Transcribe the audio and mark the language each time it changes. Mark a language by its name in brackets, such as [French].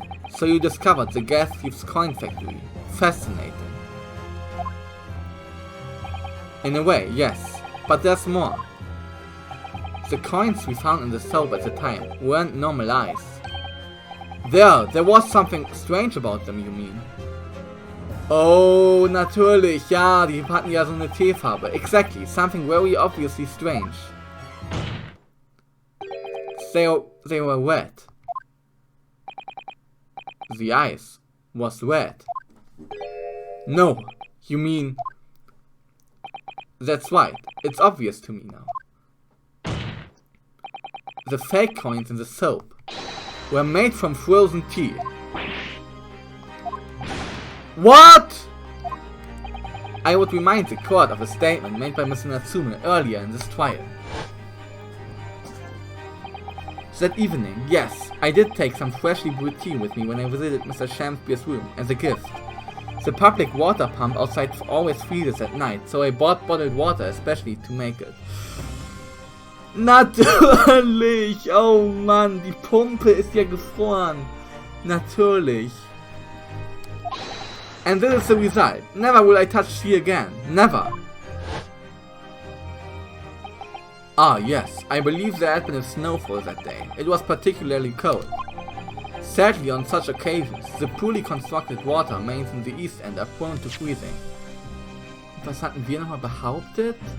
[English] So you discovered the gas thief's coin factory. Fascinating. In a way, yes, but there's more. The coins we found in the soap at the time weren't normal ice. There was something strange about them, you mean? [German] Oh, natürlich, ja, die hatten ja so eine Teefarbe. [English] Exactly, something very obviously strange. They were wet. The ice was wet. No, you mean... That's right, it's obvious to me now. The fake coins in the soap were made from frozen tea. What?! I would remind the court of a statement made by Mr. Natsume earlier in this trial. That evening, yes, I did take some freshly brewed tea with me when I visited Mr. Shamspeare's room as a gift. The public water pump outside always freezes at night, so I bought bottled water especially to make it. [German] Natürlich! Oh Mann, die Pumpe ist ja gefroren. Natürlich. [English] And this is the result. Never will I touch tea again. Never. Ah yes, I believe there had been a snowfall that day. It was particularly cold. Sadly, on such occasions, the poorly constructed water mains in the East End are prone to freezing. [German] Was hatten wir nochmal behauptet?